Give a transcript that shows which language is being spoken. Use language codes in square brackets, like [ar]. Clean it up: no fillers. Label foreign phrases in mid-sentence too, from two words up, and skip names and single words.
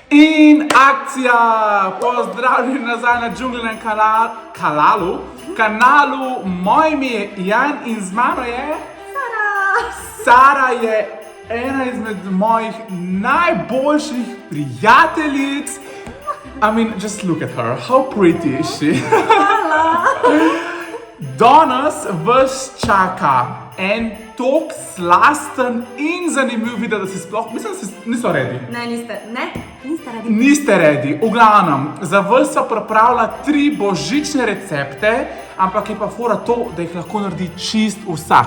[sl] In akcija! Pozdravljeni nazaj na Džunglinem kanalu. Moje ime je Jan in z mano je... Sara je ena izmed mojih najboljših prijateljic. [en] I mean, just look at her. How pretty is she? [sl] Danes vas čaka en tok slasten in zanimiv video, da si sploh, mislim, da niso ready. Niste ready. V glavnem, za vas so pripravila 3 božične recepte, ampak je pa fora to, da jih lahko naredi čist vsak.